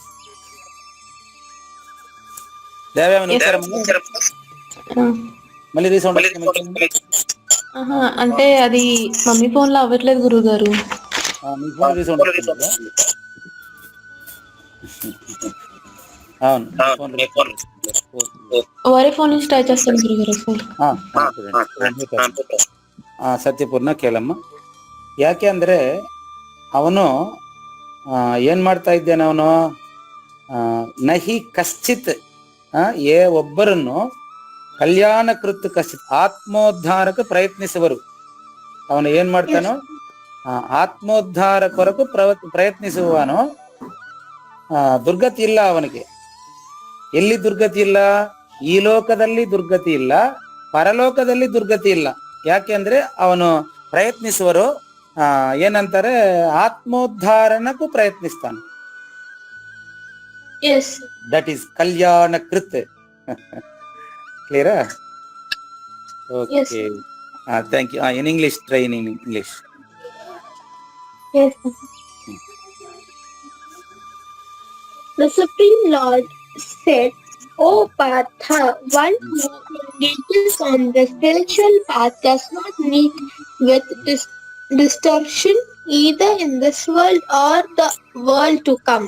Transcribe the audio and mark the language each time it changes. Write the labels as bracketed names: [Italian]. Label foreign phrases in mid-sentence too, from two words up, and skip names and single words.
[Telugu] దేవయామని మళ్ళీ రీసౌండ్ అంటే అది మమ్మీ ఫోన్ లో అవ్వట్లేదు గురువు గారు. మీ ఫోన్ రీసౌండ్ అవును, వారి ఫోన్ నుంచి ట్రై చేస్తాను గురువు గారు. [Kannada] ಸತ್ಯಪೂರ್ಣ ಕೇಳಮ್ಮ. ಯಾಕೆ ಅಂದ್ರೆ ಅವನು ಏನ್ ಮಾಡ್ತಾ ಇದ್ದೇನೆ, ಅವನು [Sanskrit] ನಹಿ ಕಶ್ಚಿತ್ [Kannada] ఏ ಒಬ್ಬರನ್ನು [Sanskrit] ಕಲ್ಯಾಣಕೃತ್ ಕಶ್ಚಿತ್ [Kannada] ಆತ್ಮೋದ್ಧಾರಕ್ಕೆ ಪ್ರಯತ್ನಿಸುವರು. ಅವನು ಏನ್ ಮಾಡ್ತಾನೋ ಆತ್ಮೋದ್ಧಾರ ಕೊರಕು ಪ್ರಯತ್ನಿಸುವನು. ದುರ್ಗತಿ ಇಲ್ಲ ಅವನಿಗೆ. ಎಲ್ಲಿ ದುರ್ಗತಿ ಇಲ್ಲ? ಈ ಲೋಕದಲ್ಲಿ ದುರ್ಗತಿ ಇಲ್ಲ, ಪರಲೋಕದಲ್ಲಿ ದುರ್ಗತಿ ಇಲ್ಲ. ಯಾಕೆ ಅಂದ್ರೆ ಅವನು ಪ್ರಯತ್ನಿಸುವರು ಏನಂತಾರೆ, ಆತ್ಮೋದ್ಧಾರಣಕ್ಕೂ ಪ್ರಯತ್ನಿಸ್ತಾನೆ. [English] Yes. That is kalyanakrit. Clear? Okay. Yes. Thank you. In English, try in English. Yes. The Supreme Lord said, O Partha, one who engages on the spiritual path does not meet with distortion either in this world or the world to come.